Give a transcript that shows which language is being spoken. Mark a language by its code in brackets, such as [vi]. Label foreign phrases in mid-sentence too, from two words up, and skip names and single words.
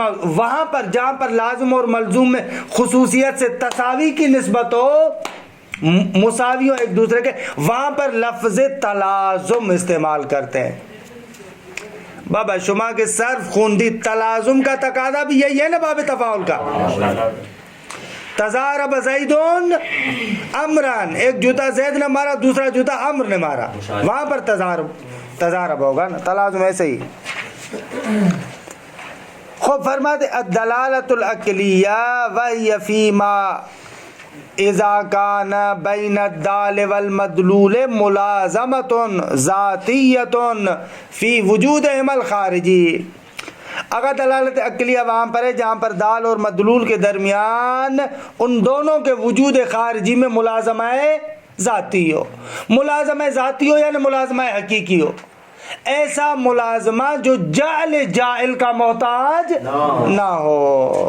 [ur] وہاں پر جہاں پر لازم اور ملزوم میں خصوصیت سے تساوی کی نسبت ہو، مساوی ہو ایک دوسرے کے، وہاں پر لفظ تلازم استعمال کرتے ہیں. بابا شما کے صرف خوندی تلازم کا تقاضا بھی یہی ہے نا باب تفاعل کا. [ar] تضارب زیدون امران، [ur] ایک جوتا زید نے مارا، دوسرا جوتا امر نے مارا، وہاں پر تضارب ہوگا نا. تلازم ایسے ہی. خوب فرماتے [ar] الدلالۃ العقلیہ وہی فیما اذا کان بین الدال والمدلول ملازمۃ ذاتیۃ فی وجودہما الخارجی. [ur] اگر دلالت عقلیہ وہاں پر ہے جہاں پر دال اور مدلول کے درمیان ان دونوں کے وجود خارجی میں ملازمہ ذاتی ہو. ملازمہ ذاتی ہو یعنی ملازمہ حقیقی ہو. ایسا ملازمہ جو جعل جائل کا محتاج نہ ہو.